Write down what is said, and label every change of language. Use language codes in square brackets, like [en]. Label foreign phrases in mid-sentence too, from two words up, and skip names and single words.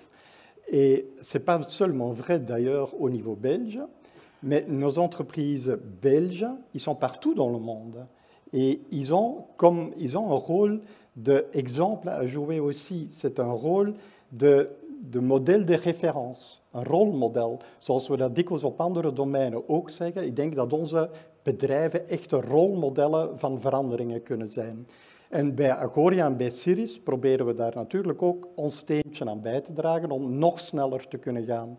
[fr] Et ce n'est pas seulement vrai d'ailleurs au niveau belge, mais nos entreprises belges, ils sont partout dans le monde. Et ils ont un rôle d'exemple à jouer aussi. C'est un rôle de model de référence, [nl] een rolmodel, zoals we dat dikwijls op andere domeinen ook zeggen. Ik denk dat onze bedrijven echte rolmodellen van veranderingen kunnen zijn. En bij Agoria en bij Ciris proberen we daar natuurlijk ook ons steentje aan bij te dragen om nog sneller te kunnen gaan.